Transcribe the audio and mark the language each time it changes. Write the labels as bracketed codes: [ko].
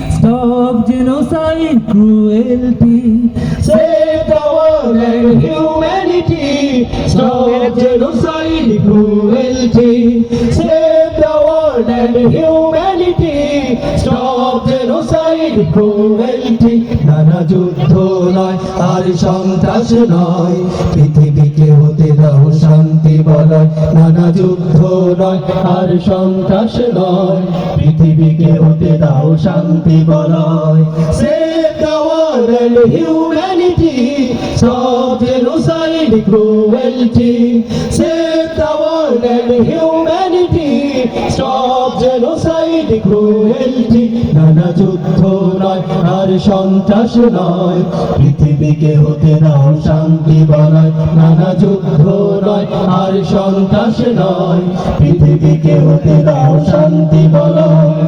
[en] Stop genocide, cruelty. Save the world and humanity. Stop genocide, cruelty. Save the world and humanity. Stop genocide, cruelty. [bn] নানা যুদ্ধ নয় আর সন্ত্রাস নয়, পৃথিবীকে হতে দাও শান্তি বলয়। নানা যুদ্ধ নয় আর সন্ত্রাস নয়, পৃথিবীকে হতে দাও শান্তি বলয়। [en] Save the world and humanity. Stop genocide, cruelty. Save the world and humanity. Stop genocide, cruelty. [bn] নানা যুদ্ধ নয় আর সন্ত্রাস নয়, পৃথিবীকে হতে দাও শান্তি বলয়। নানা যুদ্ধ নয় আর সন্ত্রাস নয়, পৃথিবীকে হতে দাও শান্তি বলয়।